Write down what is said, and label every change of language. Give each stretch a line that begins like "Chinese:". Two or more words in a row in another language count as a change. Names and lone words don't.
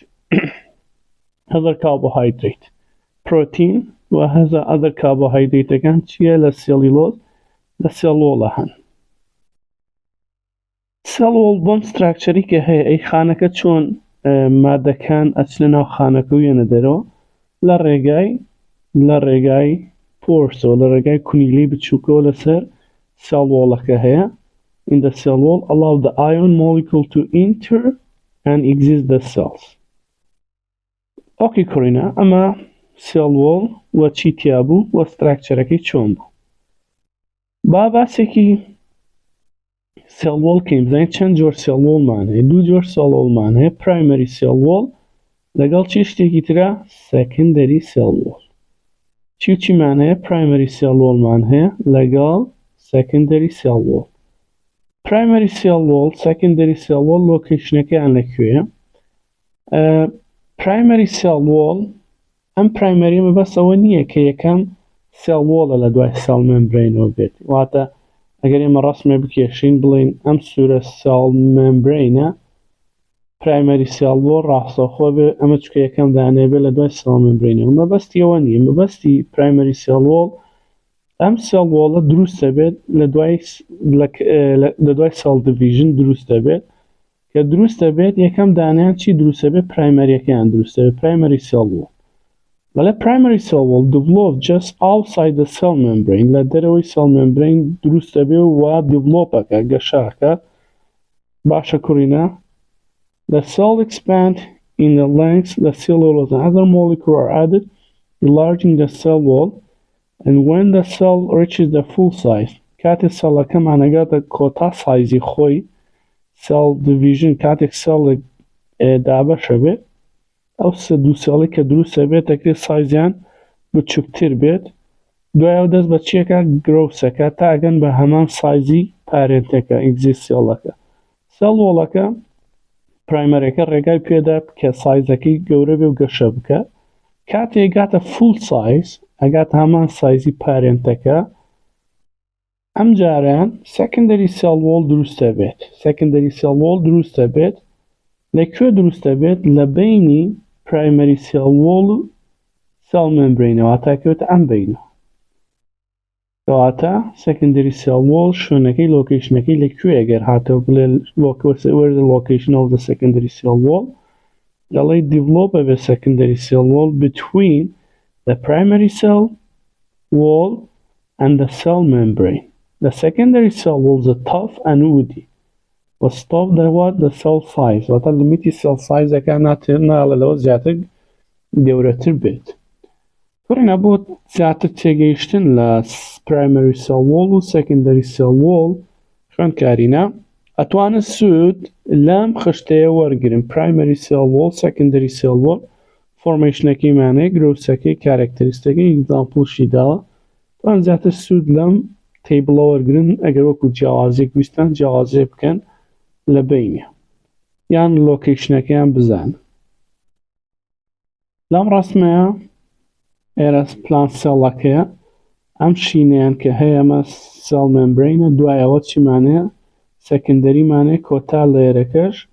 Central Kurdish: هەزار کاربۆهایدرێت پرۆتین و هەزار ئەدەر کاربۆهایدرێتەکان چییە لە سێلیلۆز لە سێڵ وۆڵە هەن. سێڵ وۆڵ بۆم ستراکچەری کە هەیە ئەی خانەکە چۆن مادەکان ئەچنە ناو خانەکە و یەنە دەرەوە لە ڕێگای پۆرسەوە لە ڕێگای کونیلەی بچووکەوە لەسەر
English: cell wallەکە
Central Kurdish: هەیە.
English: In the cell wall allow the ion molecule to enter and exit the cells.
Central Kurdish: ئۆکی کوڕینە ئەمە
English: cell wall
Central Kurdish: و چی تیا بوو و ستراکچەرەکەی چۆن بوو. با باسێکی
English: cell wall
Central Kurdish: کەین بزانین چەند جۆر
English: cell wallمان
Central Kurdish: هەیە. دوو جۆر
English: cell wallمان
Central Kurdish: هەیە
English: primary cell wall
Central Kurdish: لەگەڵ چی شتێکی ترە
English: secondary cell wall.
Central Kurdish: چیمان هەیە
English: primary cell wallمان
Central Kurdish: هەیە لەگەڵ
English: secondary cell wall. primary cell wall secondary cell wall
Central Kurdish: لۆکیشنەکەیان لەکوێیە؟
English: primary cell wall
Central Kurdish: ئەم primary مەبەستەوە نییە کە یەکەم
English: cell wallە
Central Kurdish: لە دوای
English: cell membraneەوە
Central Kurdish: بێت. واتە ئەگەر ئێمە ڕەسمێ بکێشین بڵین ئەم سوورە
English: cell membraneە primary cell wall
Central Kurdish: ڕاستەوخۆ بێ ئەمە چکە یەکەم دانێ بێت لە دوای
English: cell membraneەوە.
Central Kurdish: مەبەستی ئەوە نییە. مەبەستی
English: primary cell wall
Central Kurdish: ئەم
English: cell wallە
Central Kurdish: دروستە بێت لە دوای
English: cell division
Central Kurdish: دروستە بێت کە دروستە بێت یەکەم دانیان چی دروستە بێت پرایمەریەکەیان دروستە بێت
English: primary cell wall. بەڵێ primary cell wall develop just outside the cell membrane
Central Kurdish: لە دەرەوەی
English: cell membrane
Central Kurdish: دروستە بێ و developەکە گەشاکە.
English: باشە کوڕینە the cell expand in the length the cellulose and other molecules are added enlarging the cell wall and when the cell reaches the full size
Central Kurdish: کاتێک سەڵەکە مانەگاتە کۆتا سایزی خۆی
English: cell division
Central Kurdish: کاتێک سەڵێک دابەشە بێت ئەو دوو سەڵی کە دروستە بێت دەکرێت سایزیان بچووکتر بێت دوایەوە دەست بە چیەکە گرۆسەکە تا ئەگەن بە هەمان سایزی پارێنتەکە ئیگزیست سێڵەکە. سەڵ وۆڵەکە پرایمەرەکە ڕێگای پێدا کە سایزەکەی گەورە بێ و گەشە بکە کاتێک گاتە
English: full size
Central Kurdish: ئەگات هەمان سایزی پارێنتەکە ئەم جاریان
English: secondary cell wall
Central Kurdish: دروستە بێت.
English: secondary cell wall
Central Kurdish: دروستە بێت لەکوێ دروستە بێت لە بینی
English: primary cell wall
Central Kurdish: و
English: cell membrane
Central Kurdish: واتاکەوێت ئەم بینە کەواتە
English: secondary cell wall
Central Kurdish: شوێنەکەی لۆکیشنەکەی لەکوێ ئەگەر هاتەوە بڵێ
English: where the location of the secondary cell wall
Central Kurdish: دەڵێ
English: develop a secondary cell wall between the primary cell wall and the cell membrane. The secondary cell walls are tough and woody but stop the cell size
Central Kurdish: واتە لیمیتی
English: cell size
Central Kurdish: ئەکە ناڵەوە زیاتر گەورەتر بێت. کوڕینە بۆ زیاتر تێگەیشتن لە
English: primary cell wall
Central Kurdish: و
English: secondary cell wall
Central Kurdish: خوێندکارینە ئەتوانن سوود لەم خشتەیە وەرگرن
English: primary cell wall secondary cell wall
Central Kurdish: فۆرمێشنەکەی مانەیە گرۆسەکەی کارکتەریستەکەی ئیگزامپڵشی داوە توان زیاتر سوود لەم تیبڵە وەرگرن ئەگەر وەکو جیاوازێک ویستان جیاوازێ بکەن لە بینێ یان لۆکیشنەکەیان بزان لەم ڕەسمەیە ئێرە پلان سێڵەکەیە ئەم شینەیان کە هەیە ئەمە سێڵ مێمبرینە دوایەوە چیمانەیە سەکندەریمانەیە کۆتا لێرەکەش